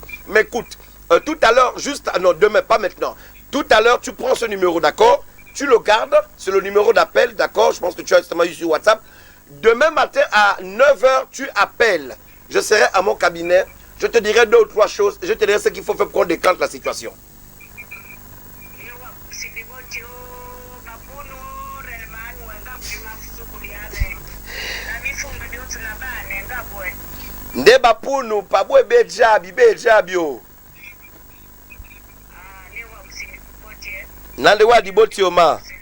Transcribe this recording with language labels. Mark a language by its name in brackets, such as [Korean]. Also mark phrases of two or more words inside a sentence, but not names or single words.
[French] Mais écoute, tout à l'heure, juste, non, demain, pas maintenant. Tout à l'heure, tu prends ce numéro, d'accord? Tu le gardes, c'est le numéro d'appel, d'accord? Je pense que tu as justement eu sur WhatsApp. Demain matin à 9h, tu appelles. Je serai à mon cabinet. Je te dirai 2 ou 3 choses. Je te dirai ce qu'il faut faire pour qu'on décante la situation. Ndeba punu, pabwe bejabi yo. Nande wadi boti oma.